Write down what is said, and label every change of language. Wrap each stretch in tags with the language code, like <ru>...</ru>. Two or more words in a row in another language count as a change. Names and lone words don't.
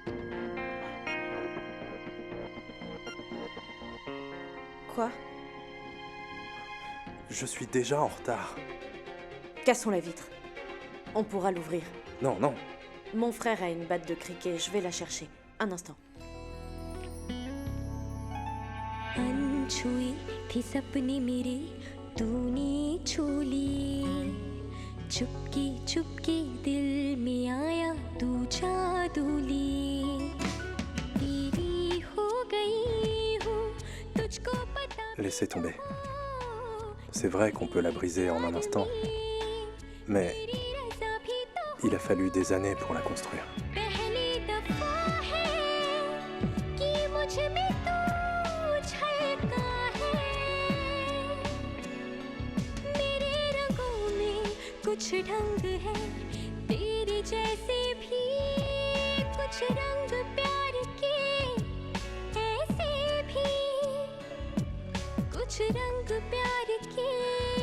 <fr>Quoi? Je suis déjà en retard. Cassons la vitre. On pourra l'ouvrir. Non, non. Mon frère a une batte de cricket, je vais la chercher. Un instant.</fr> <hi>अनछुई थी सपने मेरे तूने छू ली चुपके चुपके दिल में आया तू जादूली तेरी हो गई हूँ तुझको पता</hi> <fr>Laissez tomber. C'est vrai qu'on peut la briser en un instant, mais il a fallu des années pour la construire.</fr> <hi>पहली दफा है कि मुझ में तू छलका है मेरे रंगों में कुछ ढंग है तेरे जैसे भी कुछ रंग प्यार के ऐसे भी कुछ रंग प्यार के</hi>